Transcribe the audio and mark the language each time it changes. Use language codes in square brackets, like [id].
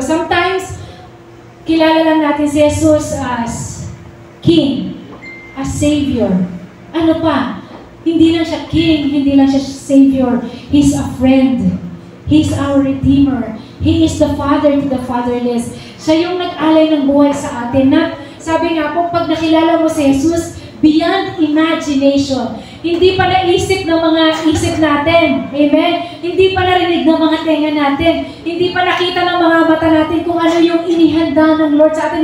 [tl] Sometimes, kilala lang natin si Jesus [en] as King, as Savior. [tl] Ano pa? Hindi lang siya King, hindi lang siya Savior. [en] He's a friend. He's our Redeemer. He is the Father to the fatherless. [tl] Siya yung nag-alay ng buhay sa atin na sabi nga po, pag nakilala mo si Jesus, [en] beyond imagination. [tl] Hindi pa naisip ng mga isip natin. Amen? Hindi pa narinig ng mga tenga natin. Hindi pa nakita ng mga mata natin kung ano yung inihanda ng Lord sa atin.